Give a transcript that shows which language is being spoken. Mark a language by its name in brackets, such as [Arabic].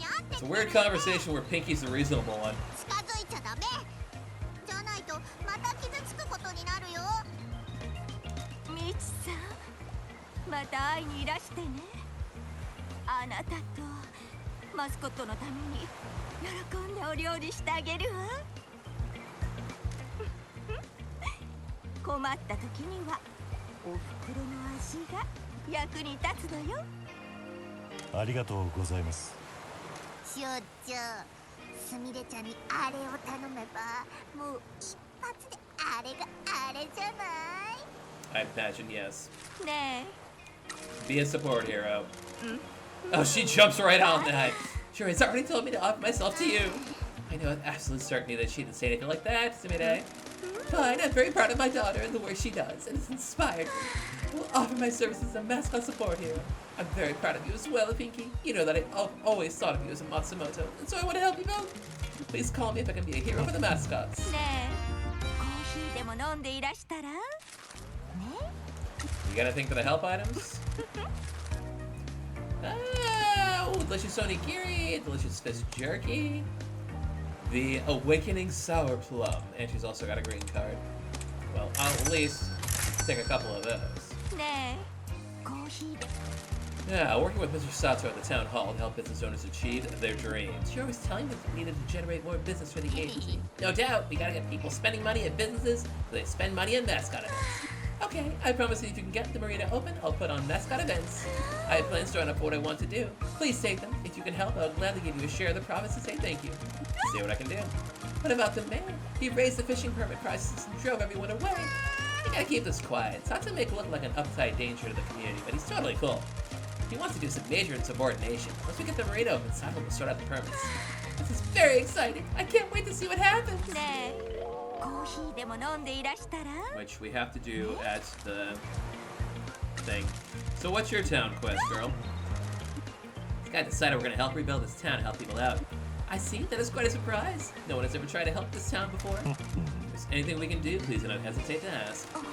[English] It's a weird conversation where Pinky's the reasonable one. [Japanese] 近づいちゃダメ。じゃないとまた傷つくことになるよ。みちさん、また会いにいらしてね。あなたとマスコットのために喜んでお料理してあげるわ。困った時にはおふくろの味が役に立つのよ。ありがとうございます。所長、すみれちゃんにあれを頼めばもう一発であれがあれじゃない？ [English] I imagine yes. ね Be a support hero. Oh, she jumps right on that. Sure, he's already told me to offer myself to you. I know with absolute certainty that she didn't say anything like that, Sumire. Fine, I'm very proud of my daughter and the work she does, and it's inspired me. I will offer my services as a mascot support hero. I'm very proud of you as well, Pinky. You know that I've always thought of you as a Matsumoto, and so I want to help you both. Please call me if I can be a hero for the mascots. [Japanese] えねえ、コーヒーでも飲んでいらしたら？ね [English] You gotta think for the help items? Oh, delicious onigiri, delicious fish jerky, the awakening sour plum, and she's also got a green card. Well, I'll at least take a couple of those. [Japanese] ねえ、コーヒーで。 [English] Yeah, working with Mr. Sato at the town hall to help business owners achieve their dreams. You're always telling them we needed to generate more business for the agency. No doubt, we gotta get people spending money at businesses so they spend money at mascot events. Okay, I promise you if you can get the marina open, I'll put on mascot events. I have plans drawn up for what I want to do. Please take them. If you can help, I'll gladly give you a share of the profits to say thank you. See what I can do. What about the mayor? He raised the fishing permit prices and drove everyone away. You gotta keep this quiet. It's not to make it look like an uptight danger to the community, but he's totally cool. He wants to do some major insubordination. Once we get the marina open, Sato will sort out the permits. This is very exciting. I can't wait to see what happens. [Japanese] ねえ、コーヒーでも飲んでいらしたら？ [English] Which we have to do at the thing. So what's your town quest, girl? This guy decided we're gonna help rebuild this town and help people out. I see. That is quite a surprise. No one has ever tried to help this town before. If there's anything we can do, please do not hesitate to ask.